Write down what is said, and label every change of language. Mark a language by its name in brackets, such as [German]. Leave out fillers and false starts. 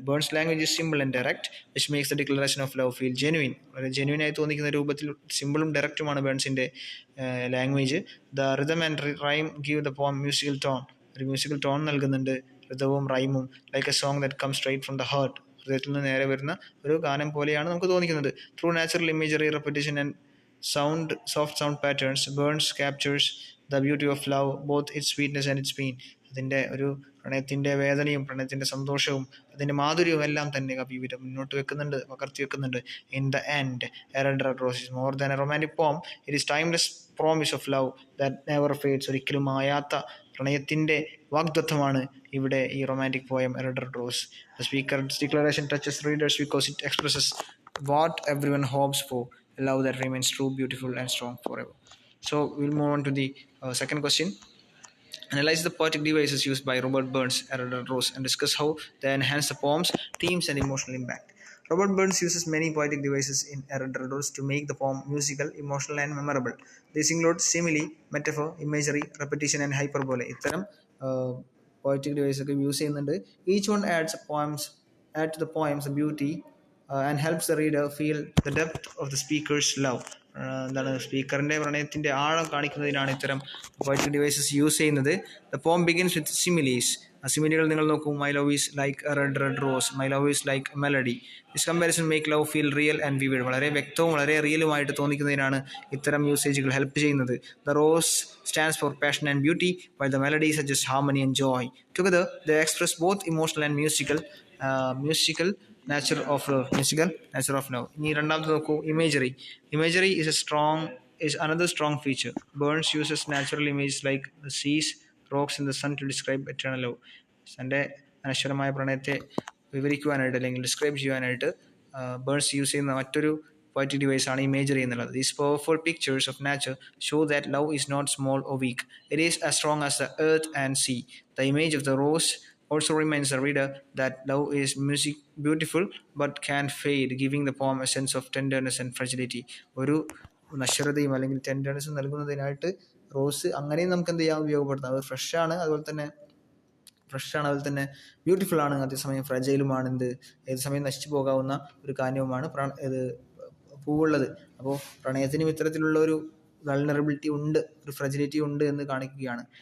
[English] Burns language is simple and direct which makes the declaration of love feel genuine. [Malayalam] വളരെ ജെനുവിനായി തോന്നിക്കുന്ന രൂപത്തിൽ സിമ്പിളും ഡയറക്റ്റുമാണ് ബേൺസിൻ്റെ language. [English] The rhythm and rhyme give the poem musical tone. [Malayalam] ഒരു musical tone നൽകുന്നുണ്ട് ഋതവും റൈമും. [English] Like a song that come straight from the heart. [Malayalam] ഹൃദയത്തിൽ നിന്ന് നേരെ വരുന്ന ഒരു ഗാനം പോലെയാണ് നമുക്ക് തോന്നിക്കുന്നത്. [English] Through natural imagery, repetition and soft sound patterns, Burns captures the beauty of love, both its sweetness and its pain. [Malayalam] അതിൻ്റെ ഒരു പ്രണയത്തിൻ്റെ വേദനയും പ്രണയത്തിൻ്റെ സന്തോഷവും അതിൻ്റെ മാധുര്യവും എല്ലാം തന്നെ കവി മുന്നോട്ട് വെക്കുന്നുണ്ട്, പകർത്തി വെക്കുന്നുണ്ട്. [English] In the end a red rose is more than a romantic poem. It is timeless promise of love that never fades. [Malayalam] ഒരിക്കലും മായാത്ത പ്രണയത്തിൻ്റെ വാഗ്ദത്തമാണ് ഇവിടെ ഈ romantic poem A red rose. [English] The speaker's declaration touches readers because it expresses what everyone hopes for, a love that remains true, beautiful and strong forever. So we'll move on to the second question. Analyze the poetic devices used by Robert Burns, Errol Rose, and discuss how they enhance the poem's themes and emotional impact. Robert Burns uses many poetic devices in Errol Rose to make the poem musical, emotional and memorable. These include simile, metaphor, imagery, repetition and hyperbole. [Malayalam] ഇത്തരം poetic devices ഒക്കെ use ചെയ്യുന്നുണ്ട്. [English] Each one adds to the poem's beauty and helps the reader feel the depth of the speaker's love. [Malayalam] എന്താണ്, സ്പീക്കറിൻ്റെ പ്രണയത്തിൻ്റെ ആഴം കാണിക്കുന്നതിനാണ് ഇത്തരം poetic devices use ചെയ്യുന്നത്. [English] The poem begins with similes. [Malayalam] സിമിലികൾ നിങ്ങൾ നോക്കൂ. [English] My love is like a red rose, my love is like a melody. This comparison make love feel real and vivid. [Malayalam] വളരെ വ്യക്തവും വളരെ റിയലുമായിട്ട് തോന്നിക്കുന്നതിനാണ് ഇത്തരം യൂസേജുകൾ ഹെൽപ്പ് ചെയ്യുന്നത്. [English] The rose stands for passion and beauty while the melody suggest harmony and joy. Together they express both emotional and musical nature of love. [Malayalam] ഇനി രണ്ടാമത്തെ നോക്കൂ, [English] imagery is another strong feature. Burns uses natural images like the seas, rocks and the sun to describe eternal love. [Malayalam] തൻ്റെ അനശ്വരമായ പ്രണയത്തെ വിവരിക്കുവാനായിട്ട് അല്ലെങ്കിൽ describe ചെയ്യാനായിട്ട് burns use ചെയ്യുന്ന മറ്റൊരു poetic device ആണ് ഇമേജറി എന്നുള്ളത്. [English] These powerful pictures of nature show that love is not small or weak. It is as strong as the earth and sea. The image of the rose also reminds the reader that love is beautiful but can fade, giving the poem a sense of tenderness and fragility. [Malayalam] ഒരു നശ്വരതയും അല്ലെങ്കിൽ ടെൻഡർനെസ്സും നൽകുന്നതിനായിട്ട് rose അങ്ങനെയും നമുക്ക് എന്ത് ചെയ്യാൻ ഉപയോഗപ്പെടുത്താം. അത് ഫ്രഷാണ്, അതുപോലെ തന്നെ ബ്യൂട്ടിഫുൾ ആണ്, അതേസമയം ഫ്രജൈലുമാണ്. ഏത് സമയം നശിച്ചു പോകാവുന്ന ഒരു കാര്യവുമാണ് ഇത് പൂവുള്ളത്. അപ്പോൾ പ്രണയത്തിനും ഇത്തരത്തിലുള്ള ഒരു വൾണറബിലിറ്റി ഉണ്ട്, ഒരു ഫ്രജിലിറ്റി ഉണ്ട് എന്ന് കാണിക്കുകയാണ്.